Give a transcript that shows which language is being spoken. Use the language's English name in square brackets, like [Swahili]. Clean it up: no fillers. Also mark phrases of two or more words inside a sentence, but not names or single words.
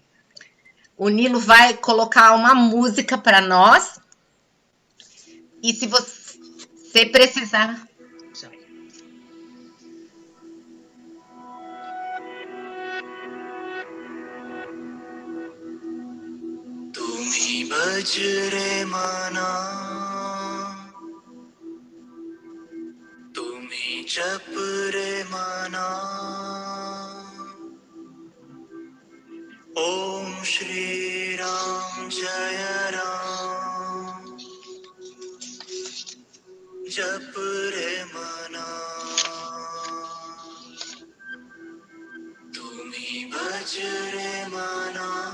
[Portuguese] O Nilo vai colocar uma música para nós. E se você precisar... [Marathi] तुम्ही बज रे मना तुम्ही जप रे मना ओम श्री राम जय राम जप रे मना तुम्ही बज रे मना